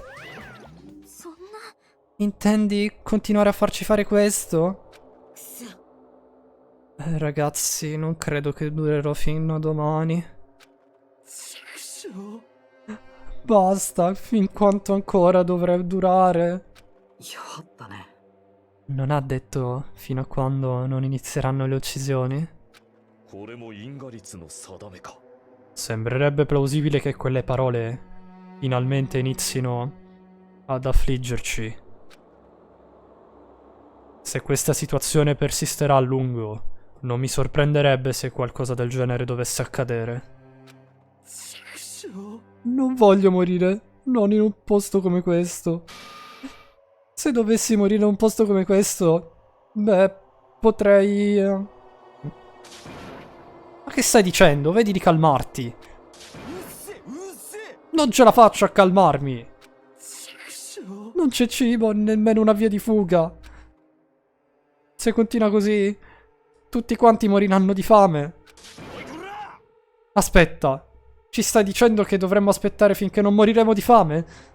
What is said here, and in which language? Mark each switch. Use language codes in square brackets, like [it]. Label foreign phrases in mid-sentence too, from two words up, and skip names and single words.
[it] Intendi continuare a farci fare questo? Ragazzi, non credo che durerò fino a domani. Basta, fin quanto ancora dovrà durare? [ja] やったね。 [it] Non ha detto fino a quando non inizieranno le uccisioni? [ja] これも因果律の定めか。 [it] Sembrerebbe plausibile che quelle parole finalmente inizino ad affliggerci. Se questa situazione persisterà a lungo, non mi sorprenderebbe se qualcosa del genere dovesse accadere. [ja] 畜生。 [it] Non voglio morire, non in un posto come questo. Se dovessi morire in un posto come questo, beh, potrei... Ma che stai dicendo? Vedi di calmarti. [ja] うっせうっせ [it] Non ce la faccio a calmarmi. [ja] 畜生。 [it] Non c'è cibo, nemmeno una via di fuga. Se continua così, tutti quanti moriranno di fame. Aspetta, ci stai dicendo che dovremmo aspettare finché non moriremo di fame?